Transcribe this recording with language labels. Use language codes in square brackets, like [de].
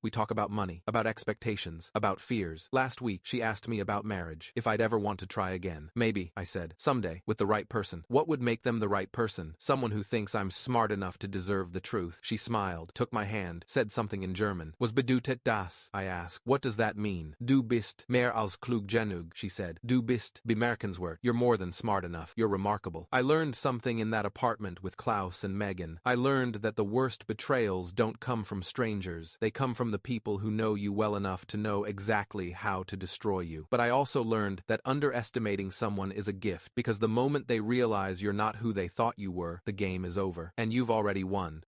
[en] We talk about money, about expectations, about fears. Last week, she asked me about marriage, if I'd ever want to try again. Maybe, I said, someday, with the right person. What would make them the right person? Someone who thinks I'm smart enough to deserve the truth. She smiled, took my hand, said something in German. [de] Was bedeutet das? [en] I asked. What does that mean? [de] Du bist mehr als klug genug, [en] she said. [de] Du bist bemerkenswert. [en] You're more than smart enough. You're remarkable. I learned something in that apartment with Klaus and Megan. I learned that the worst betrayals don't come from strangers. They come from the people who know you well enough to know exactly how to destroy you. But I also learned that underestimating someone is a gift, because the moment they realize you're not who they thought you were, the game is over, and you've already won.